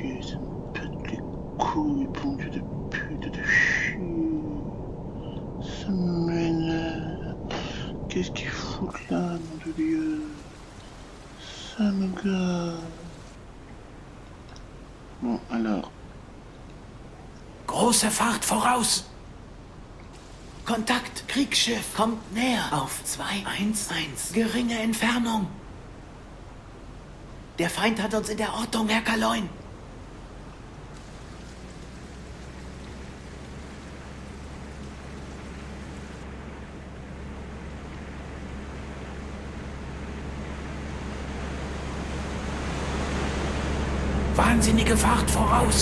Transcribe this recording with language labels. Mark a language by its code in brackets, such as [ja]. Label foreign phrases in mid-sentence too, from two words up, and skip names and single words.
[fr] chier, ça me pète les couilles, bon Dieu de pute, de chier. Ça m'énerve. Qu'est-ce qu'ils foutent là, nom de Dieu? Ça me gave. Bon, alors. [de] Große Fahrt voraus! Kontakt, Kriegsschiff, kommt näher auf 211. Geringe Entfernung. Der Feind hat uns in der Ortung, Herr Kaloin. Wahnsinnige Fahrt voraus.